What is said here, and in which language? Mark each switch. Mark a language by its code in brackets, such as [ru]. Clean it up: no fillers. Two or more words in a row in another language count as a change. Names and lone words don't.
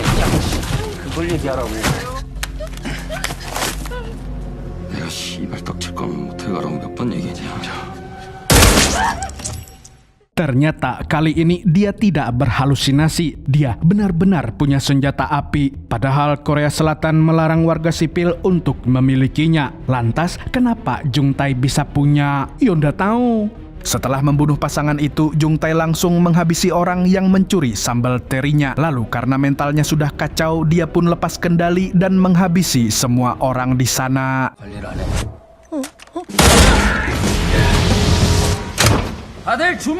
[ko] 내가 씨발 떡칠 거 거면 못해 가라고 몇 번 얘기했냐. [id] Ternyata kali ini dia tidak berhalusinasi. Dia benar-benar punya senjata api. Padahal Korea Selatan melarang warga sipil untuk memilikinya. Lantas kenapa Jung Tae bisa punya? Yonda tahu. Setelah membunuh pasangan itu, Jung Tae langsung menghabisi orang yang mencuri sambal terinya. Lalu karena mentalnya sudah kacau, dia pun lepas kendali dan menghabisi semua orang di sana. [ko] 관리를 안 해. 다들 주먹!